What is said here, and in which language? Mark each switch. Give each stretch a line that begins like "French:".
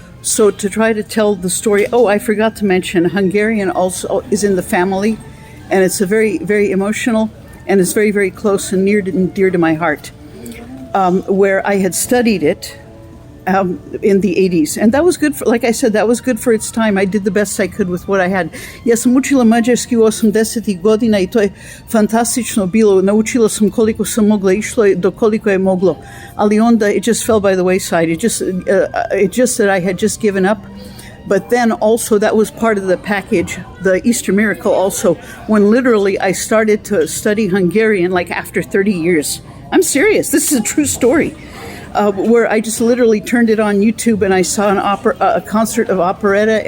English: So to try to tell the story. Oh, I forgot to mention Hungarian also is in the family, and it's a very, very emotional. And it's very, very close and near and dear to my heart, where I had studied it in the 80s. And that was good, like I said, that was good for its time. I did the best I could with what I had.
Croatian: Ja sam učila mađarski u 80-ih godina I to je fantastično bilo. Naučila sam koliko sam mogla, išlo je do koliko je moglo. Ali onda
English: it just fell by the wayside. It just that I had just given up. But then also that was part of the package, the Easter miracle also, when literally I started to study Hungarian like after 30 years. I'm serious. This is a true story. Where I just literally turned it on YouTube and I saw a concert of operetta.